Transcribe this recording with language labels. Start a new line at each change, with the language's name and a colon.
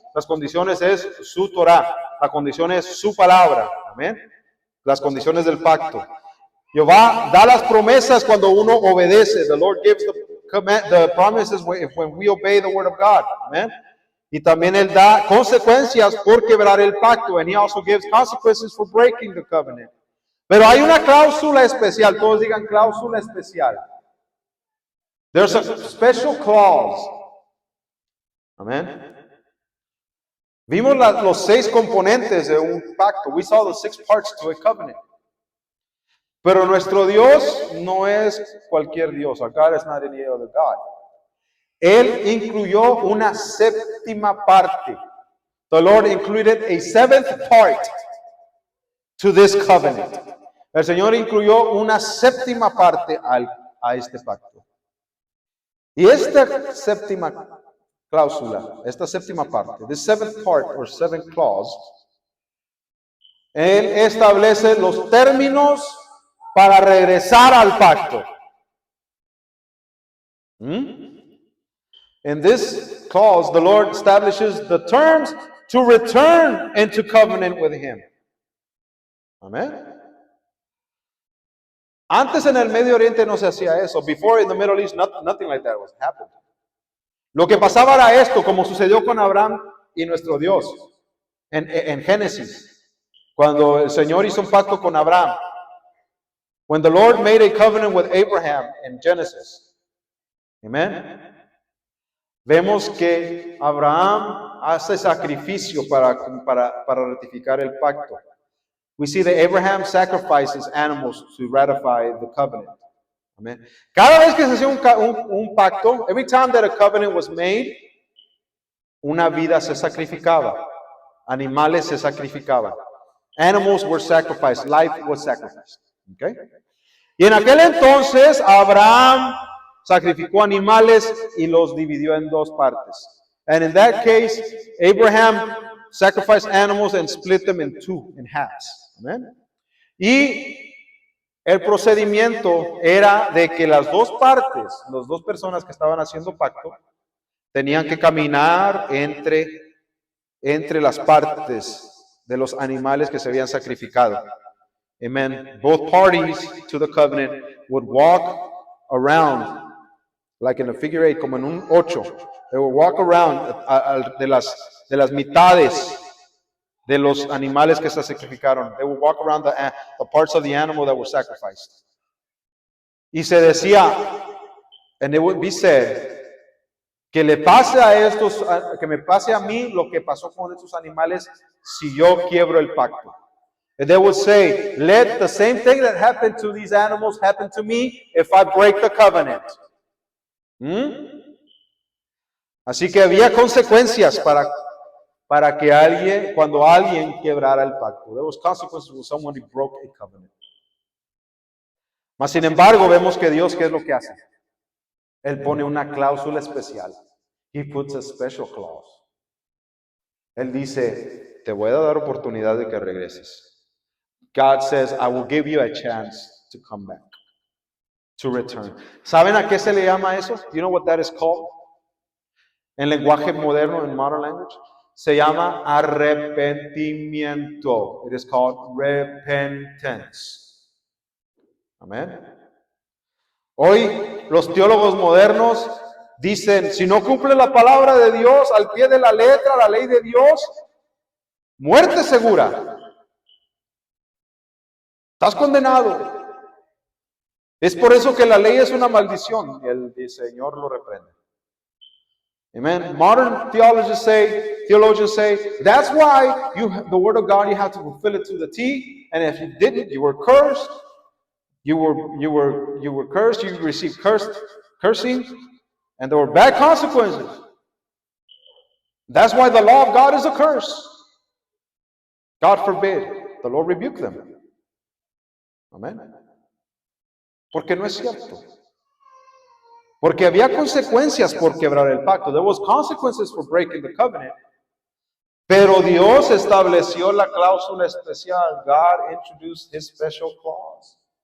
Spanish: Las condiciones es su Torah. La condición es su palabra. Amén. Las condiciones del pacto. Jehová da las promesas cuando uno obedece.
English: The Lord gives the promises when we obey the word of God. Amen.
Spanish: Y también Él da consecuencias por quebrar el pacto.
English: And He also gives consequences for breaking the covenant.
Spanish: Pero hay una cláusula especial. Todos digan cláusula especial.
English: There's a special clause. Amén.
Spanish: Vimos los 6 componentes de un pacto.
English: We saw the 6 parts to a covenant.
Spanish: Pero nuestro Dios no es cualquier Dios.
English: Our God is not any other God.
Spanish: Él incluyó una 7ª parte.
English: The Lord included a 7th part to this covenant.
Spanish: El Señor incluyó una 7ª parte a este pacto. Y esta 7ª cláusula, esta 7ª parte,
English: the 7th part or 7th clause,
Spanish: Él establece los términos para regresar al pacto.
English: In this clause, the Lord establishes the terms to return into covenant with Him. Amén.
Spanish: Antes en el Medio Oriente no se hacía eso.
English: Before in the Middle East, nothing like that was happening.
Spanish: Lo que pasaba era esto, como sucedió con Abraham y nuestro Dios en Génesis, cuando el Señor hizo un pacto con Abraham.
English: When the Lord made a covenant with Abraham in Genesis. Amen.
Spanish: Vemos que Abraham hace sacrificio para ratificar el pacto.
English: We see that Abraham sacrifices animals to ratify the covenant.
Spanish: Amen. Cada vez que se hacía un pacto,
English: every time that a covenant was made,
Spanish: una vida se sacrificaba. Animales se sacrificaban.
English: Animals were sacrificed. Life was sacrificed. Okay.
Spanish: Y en aquel entonces Abraham sacrificó animales y los dividió en 2 partes.
English: And in that case, Abraham sacrificed animals and split them in 2, in halves. Amen.
Spanish: Y el procedimiento era de que las 2 partes, las 2 personas que estaban haciendo pacto, tenían que caminar entre las partes de los animales que se habían sacrificado.
English: Amen. Both parties to the covenant would walk around, like in a figure 8,
Spanish: como en un 8.
English: They would walk around
Spanish: de las mitades de los animales que se sacrificaron.
English: They would walk around the parts of the animal that were sacrificed.
Spanish: Y se decía,
English: and it would be said,
Spanish: que le pase que me pase a mí lo que pasó con estos animales si yo quiebro el pacto.
English: And they would say, let the same thing that happened to these animals happen to me if I break the covenant.
Spanish: Así que había consecuencias para que cuando alguien quebrara el pacto.
English: There was consequences when someone broke a covenant.
Spanish: Mas sin embargo, vemos que Dios, ¿qué es lo que hace? Él pone una cláusula especial.
English: He puts a special clause.
Spanish: Él dice, te voy a dar oportunidad de que regreses.
English: God says, I will give you a chance to come back, to return.
Spanish: ¿Saben a qué se le llama eso?
English: Do you know what that is called?
Spanish: En lenguaje moderno, en
English: modern language,
Spanish: se llama arrepentimiento.
English: It is called repentance.
Spanish: Amén. Hoy los teólogos modernos dicen, si no cumple la palabra de Dios al pie de la letra, la ley de Dios, muerte segura. Estás condenado. Es por eso que la ley es una maldición y el Señor lo reprende. Amen.
English: Modern theologians say, that's why the word of God, you have to fulfill it to the T, and if you didn't, you were cursed. You were cursed, you received cursing, and there were bad consequences. That's why the law of God is a curse. God forbid. The Lord rebuke them. Amén.
Spanish: Porque no es cierto. Porque había consecuencias por quebrar el pacto.
English: There was consequences for breaking the covenant.
Spanish: Pero Dios estableció la cláusula especial.
English: God introduced his special clause.